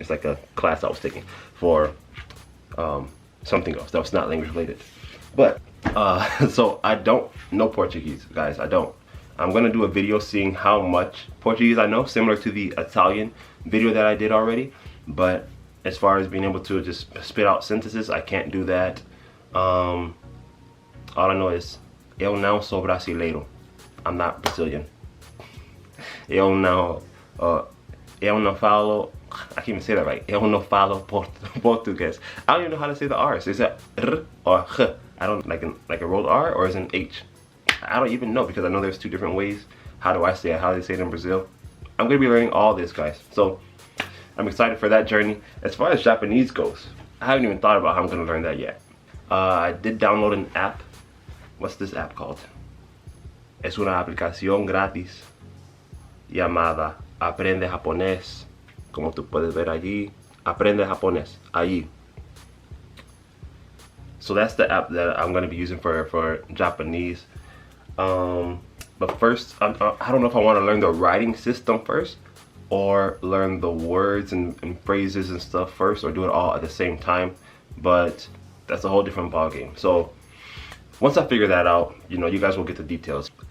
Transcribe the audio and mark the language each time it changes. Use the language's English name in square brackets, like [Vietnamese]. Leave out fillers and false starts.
[English] It's like a class I was taking for something else that was not language related. But so I don't know Portuguese, guys. I don't. I'm gonna do a video seeing how much Portuguese I know, similar to the Italian video that I did already. But as far as being able to just spit out sentences, I can't do that. All I know is [Portuguese] eu não sou brasileiro. [English] I'm not Brazilian. [Portuguese] Eu não falo, [English] I can't even say that right. Eu não falo Portuguese. I don't even know how to say the R's. Is that R or H? I don't, like a rolled R, or is it an H? I don't even know, because I know there's two different ways. How do I say it? How do they say it in Brazil? I'm gonna be learning all this, guys. So I'm excited for that journey. As far as Japanese goes, I haven't even thought about how I'm gonna learn that yet. I did download an app. What's this app called? [Spanish] Es una aplicación gratis llamada Aprende Japonés. Como tú puedes ver allí, Aprende Japonés, allí. [English] So that's the app that I'm going to be using for Japanese. But first, I don't know if I want to learn the writing system first, or learn the words and phrases and stuff first, or do it all at the same time. But that's a whole different ballgame. So once I figure that out, you know, you guys will get the details.